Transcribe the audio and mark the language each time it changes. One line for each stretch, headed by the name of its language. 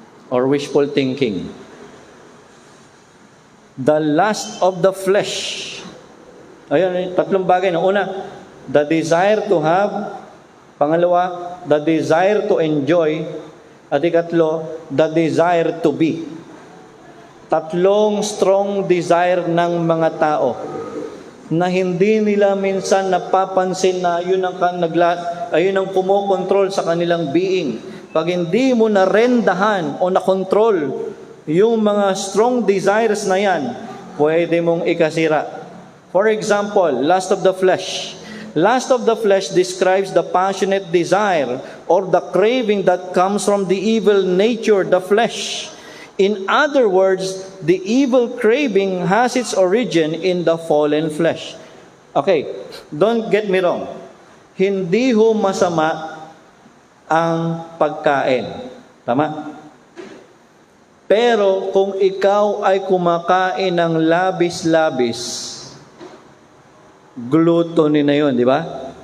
English: Or wishful thinking. The lust of the flesh.
Filipino: Ayun, tatlong bagay. Una,
English: the desire to have.
Filipino: Pangalawa,
English: the desire to enjoy.
Filipino: At ikatlo,
English: the desire to be.
Filipino: Tatlong
English: strong desire
Filipino: ng mga tao na hindi nila minsan napapansin na yun ang kumokontrol sa kanilang being. Pag hindi mo narendahan o nakontrol yung mga
English: strong desires
Filipino: na yan, pwede mong ikasira.
English: For example, lust of the flesh. Lust of the flesh describes the passionate desire or the craving that comes from the evil nature, the flesh. In other words, the evil craving has its origin in the fallen flesh. Okay, don't get me wrong.
Filipino: Hindi ho masama ang pagkain. Tama? Pero kung ikaw ay kumakain ng labis-labis, gluttony na yun, di ba?